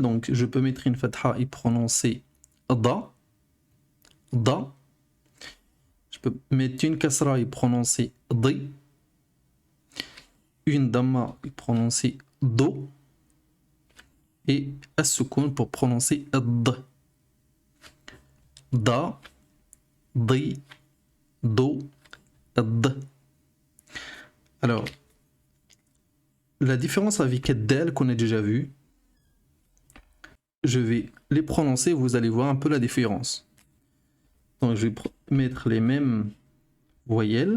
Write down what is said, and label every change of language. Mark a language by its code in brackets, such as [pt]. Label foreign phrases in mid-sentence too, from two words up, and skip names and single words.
[fr] Donc, je peux mettre une fatha et prononcer da. Da. Je peux mettre une kasra et prononcer di. Une damma et prononcer do. Et as-sukun pour prononcer d. Da. Di. Do. D. Alors, la différence avec Del qu'on a déjà vu, je vais les prononcer, vous allez voir un peu la différence. Donc je vais mettre les mêmes voyelles.